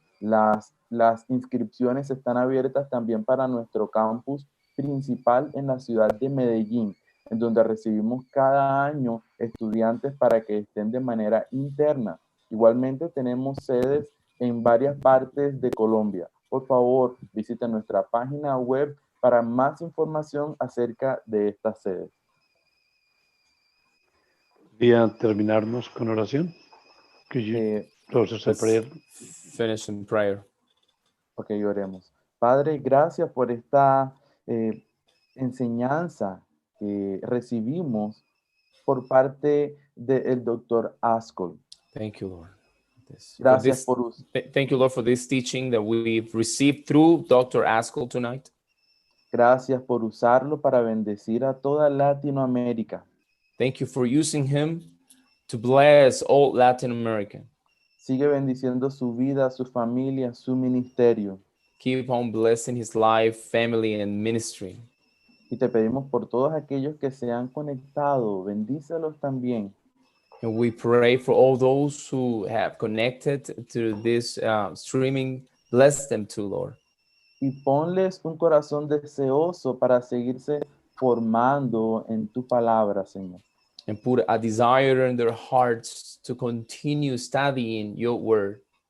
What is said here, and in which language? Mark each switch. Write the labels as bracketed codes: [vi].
[es] Las inscripciones están abiertas también para nuestro campus principal en la ciudad de Medellín, en donde recibimos cada año estudiantes para que estén de manera interna. Igualmente tenemos sedes en varias partes de Colombia. Por favor, visiten nuestra página web para más información acerca de estas sedes. ¿Podría terminarnos con oración? [en] Could you close us in prayer? Finish in prayer. [es] Ok, oremos. Padre, gracias por esta enseñanza que recibimos por parte del Dr. Askell. [en] Thank you, Lord. [es] Gracias [en] thank you, Lord, for this teaching that we've received through Dr. Askell tonight. [es] Gracias por usarlo para bendecir a toda Latinoamérica. [en] Thank you for using him to bless all Latin America. [es] Sigue bendiciendo su vida, su familia, su ministerio. [en] Keep on blessing his life, family, and ministry. [es] Y te pedimos por todos aquellos que se han conectado, bendícelos también. [en] And we pray for all those who have connected to this streaming. Bless them too, Lord. [es] Y ponles un corazón deseoso para seguirse formando en tu palabra, Señor. [en] And put a desire in their hearts to continue studying your word.